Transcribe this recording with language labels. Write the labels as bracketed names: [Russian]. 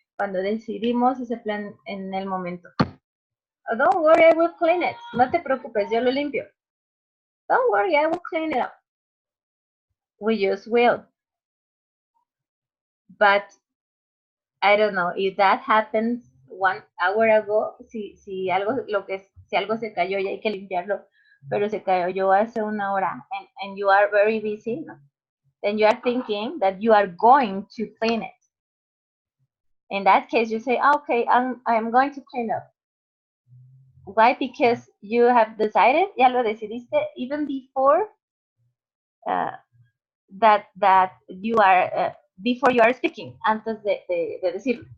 [Spanish] Cuando decidimos ese plan en el momento. [English] Oh, don't worry, I will clean it. [Spanish] No te preocupes, yo lo limpio. [English] Don't worry, I will clean it up. We use will. But I don't know if that happens 1 hour ago. [Spanish] Si algo se cayó y hay que limpiarlo, pero se cayó hace 1 hora, [English] and you are very busy, [Spanish] no? [English] Then you are thinking that you are going to clean it. In that case, you say, okay, I'm going to clean up. Why? Because you have decided, [Spanish] ya lo decidiste, [English] even before that you are before you are speaking, [Spanish] antes de decirlo.